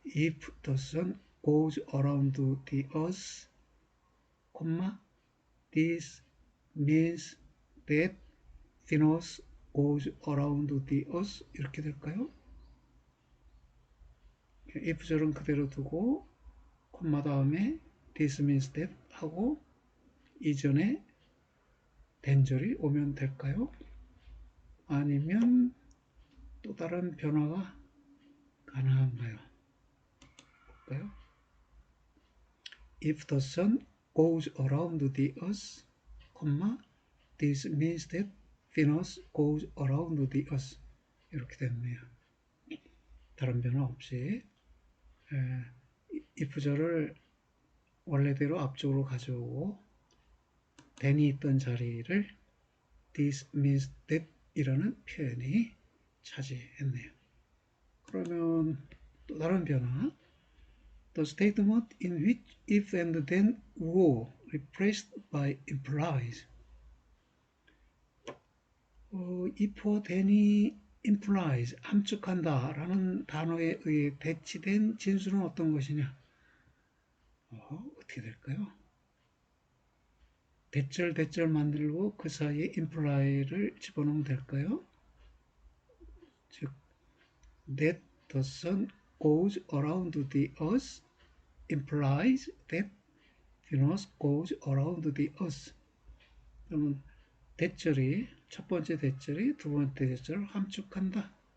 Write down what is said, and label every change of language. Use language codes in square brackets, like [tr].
[en] If the sun goes around the earth, this means that Venus goes around the earth, [ko] 이렇게 될까요? if절은 그대로 두고 콤마 다음에 [en] this means that [ko] 하고 이전에 then절이 오면 될까요? 아니면 또 다른 변화가 가능한가요? 볼까요? [en] If the sun goes around the earth, this means that Venus goes around the earth. [ko] 이렇게 됐네요. 다른 변화 없이 if절을 원래대로 앞쪽으로 가져오고 then이 있던 자리를 [en] this means that [ko] 이라는 표현이 차지했네요. 그러면 또 다른 변화. [en] The statement in which if and then were replaced by implies. [ko] if와 then이 implies, 함축한다 라는 단어에 의해 대치된 진수는 어떤 것이냐? 어떻게 될까요? 대절 만들고 그 사이에 imply를 집어넣으면 될까요? [en] 즉, that the sun goes around the earth implies that Venus goes around the earth. [ko] 그러면 대절이 첫 번째 대절이 두 번째 대절을 함축한다.